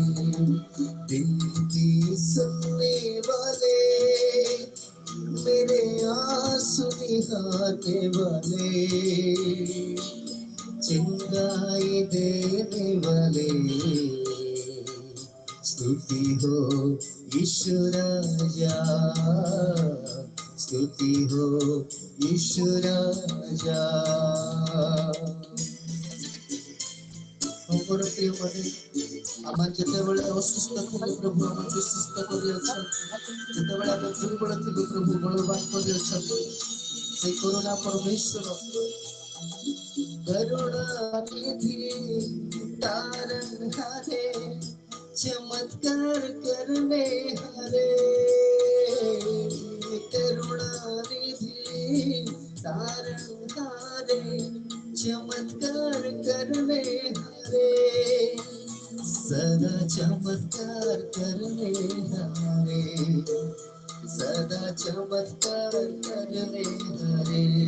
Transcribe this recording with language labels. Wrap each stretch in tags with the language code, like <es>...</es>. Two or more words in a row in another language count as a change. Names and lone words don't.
<hi>विनती सुनने वाले, मेरे आंसू निहारने वाले, चिंगाई देने वाले, स्तुति हो यीशु राजा, स्तुति हो यीशु राजा।</hi> <or>ମୋର ପ୍ରିୟ ମାନେ ଆମେ ଯେତେବେଳେ ଅସୁସ୍ଥ ଥିଲୁ ପ୍ରଭୁ ଆମକୁ ସୁସ୍ଥ କରିଅଛନ୍ତି, ଯେତେବେଳେ ଆମେ ଦୁର୍ବଳ ଥିଲୁ ପ୍ରଭୁ ବଳବାନ କରିଅଛନ୍ତି। ସେ କରୁଣା ପରମେଶ୍ୱର</or> <hi>करुणानिधि तारनहारे, चमत्कार करने हारे। करुणानिधि तारनहारे, चमत्कार करने हारे, सदा चमत्कार करने हारे, सदा चमत्कार करने हारे।</hi>